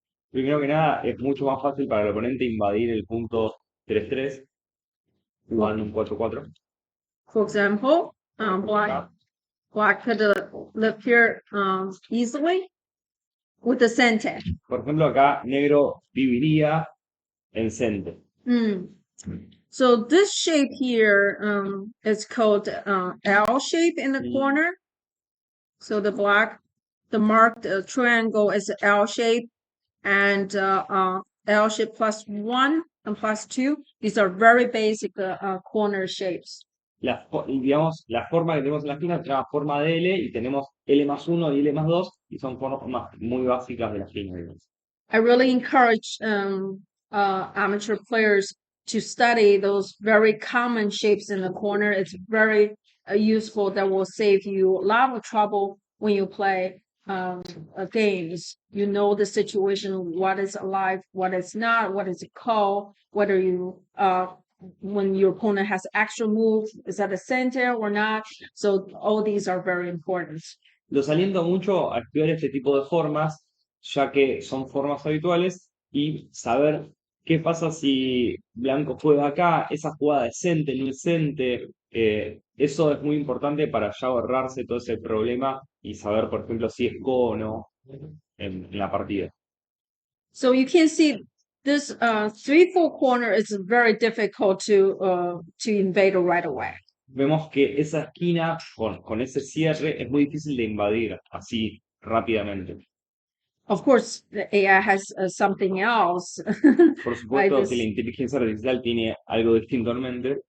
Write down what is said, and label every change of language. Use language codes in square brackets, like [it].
[es] Primero que nada, es mucho más fácil para el oponente invadir el punto 3-3 jugando un 4-4. [en] For example, black could live here easily with the center. [es] Por ejemplo, acá negro viviría en center. [en] So this shape here is called L shape in the corner. So the marked triangle is L shape, and L shape +1 and +2. These are very basic corner shapes. [es] Digamos, la forma que tenemos en la esquina se llama forma de L y tenemos L+1 y L+2 y son formas muy básicas de la esquina, digamos. [en] I really encourage amateur players to study those very common shapes in the corner. It's very useful. That will save you a lot of trouble when you play games. You know the situation, what is alive, what is not, what is a call, whether you when your opponent has extra move, is at the center or not. So all these are very important. [es] Los aliento mucho a estudiar este tipo de formas, ya que son formas habituales, y saber qué pasa si blanco juega acá, esa jugada decente, no decente. Eso es muy importante para ya ahorrarse todo ese problema y saber, por ejemplo, si es go o no en la partida. [en] So you can see this 3-4 corner is very difficult to invade right away. [es] Vemos que esa esquina con ese cierre es muy difícil de invadir así rápidamente. [en] Of course, the AI has something else. [es] Por supuesto que la inteligencia artificial tiene algo distinto en mente.